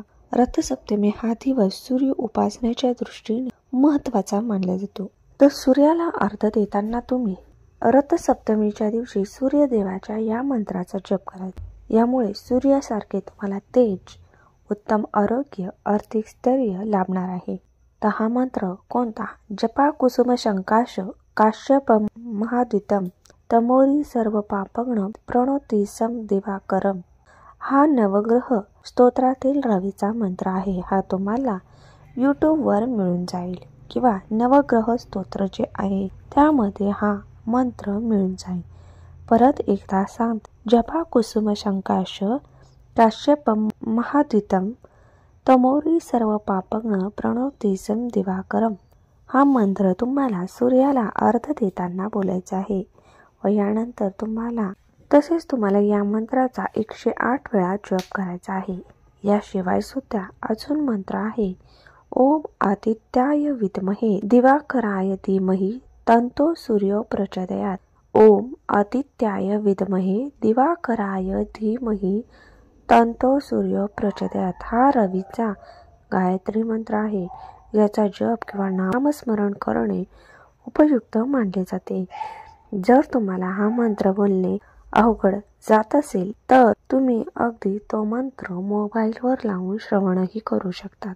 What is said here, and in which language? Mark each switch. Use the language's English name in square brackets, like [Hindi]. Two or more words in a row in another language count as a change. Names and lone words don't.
[Marathi] रथसप्तमी हा दिवस सूर्य उपासनेच्या दृष्टीने महत्त्वाचा मानला जातो। तर सूर्याला अर्घ्य देताना तुम्ही रथसप्तमीच्या दिवशी सूर्यदेवाच्या या मंत्राचा जप करायचा। यामुळे सूर्यासारखे तुम्हाला तेज, उत्तम आरोग्य, आर्थिक स्थैर्य लाभणार आहे। तर हा मंत्र कोणता? [Sanskrit] जपा कुसुम शंकाश काश्यपम महाद्वितम तमोरी सर्व पापग्न प्रणोती सम दिवाकरम। [Marathi] हा नवग्रह स्तोत्रातील रवीचा मंत्र आहे। हा तुम्हाला यूट्यूबवर मिळून जाईल किंवा नवग्रह स्तोत्र जे आहे त्यामध्ये हा मंत्र मिळून जाईल। परत एकदा सांग, [Sanskrit] जपा कुसुम शंकाश काश्यपम महाद्वितम तमोरी सर्व पापग्न प्रणोती सम दिवाकरम। [Marathi] हा मंत्र तुम्हाला सूर्याला अर्घ्य देताना बोलायचा आहे व यानंतर तुम्हाला या मंत्राचा 108 वेळा जप करायचा आहे। याशिवाय सुद्धा अजून मंत्र आहे, [Sanskrit] ओम आदित्याय विद्महे दिवाकराय धीमहि तन्नो सूर्यो प्रचोदयात्। ओम आदित्याय विद्महे दिवाकराय धीमहि तन्नो सूर्यो प्रचोदयात्। [Marathi] हा रवीचा गायत्री मंत्र आहे। याचा जप किंवा नामस्मरण करणे उपयुक्त मानले जाते। जर तुम्हाला हा मंत्र बोलणे अवघड जात असेल तर तुम्ही अगदी तो मंत्र मोबाईलवर लावून श्रवणही करू शकतात।